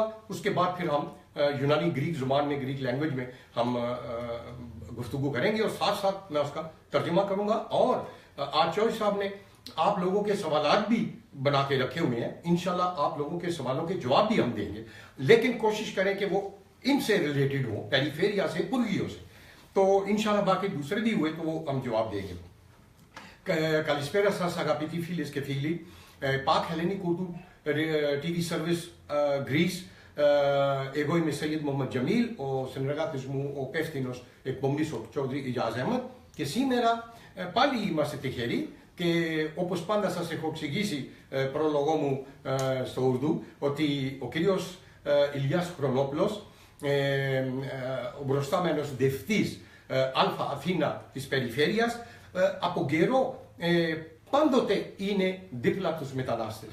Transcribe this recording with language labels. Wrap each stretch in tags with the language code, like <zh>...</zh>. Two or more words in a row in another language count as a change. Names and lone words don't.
<ur>اس کے بعد پھر ہم یونانی گریک زبان میں</ur> <en>Greek language</en> <ur>میں ہم گفتگو کریں گے اور ساتھ ساتھ میں اس کا ترجمہ کروں گا. اور آج چودھری صاحب نے آپ لوگوں کے سوالات بھی بنا کے رکھے ہوئے ہیں.</ur> <ar>إن شاء الله</ar> <ur>آپ لوگوں کے سوالوں کے جواب بھی ہم دیں گے لیکن کوشش کریں کہ وہ ان سے ریلیٹڈ ہو پیریفیریا سے پرگیوں سے. تو</ur> <ar>إن شاء الله</ar> <ur>باقی دوسرے بھی ہوئے تو وہ ہم جواب دیں گے.</ur> <el>Καλησπέρα σας αγαπητοί φίλες και φίλοι. Pack Hellenic Urdu TV Service Greece. Εγώ είμαι Σαγίδ Μοχαμαντ Τζαμίλ, ο συνεργάτης μου, ο υπεύθυνος εκπομπής ο Τσόδρι Ιλιάς Αχμέτ. Και σήμερα πάλι είμαστε τυχεροί και όπως πάντα σας έχω εξηγήσει πρόλογο μου στο Ουρδού ότι ο κύριος Ηλιάς Χρονόπουλος, ο μπροστάμενος δευτής Αλφα Αθήνα της περιφέρειας, από καιρό πάντοτε είναι δίπλα τους μετανάστες.</el>